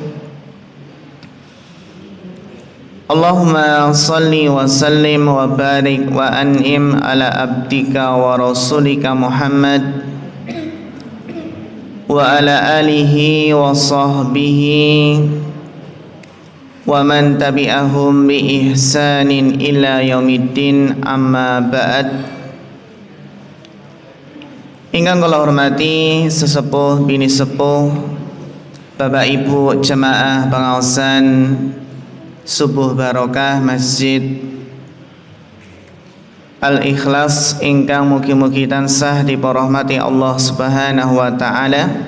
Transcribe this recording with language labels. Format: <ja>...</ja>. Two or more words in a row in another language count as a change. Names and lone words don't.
<ar>اللهم صل وسلم وبارك وأنعم على عبدك ورسولك محمد وعلى آله وصحبه ومن تبعهم بإحسان إلى يوم الدين أما بعد.</ar> <jv>Ingkang kula hormati sesepuh bini sepuh, Bapak Ibu jemaah pengaosan Subuh Barokah Masjid Al-Ikhlas ingkang mugi-mugi tansah diporahmati</jv> <ar>الله سبحانه وتعالى.</ar>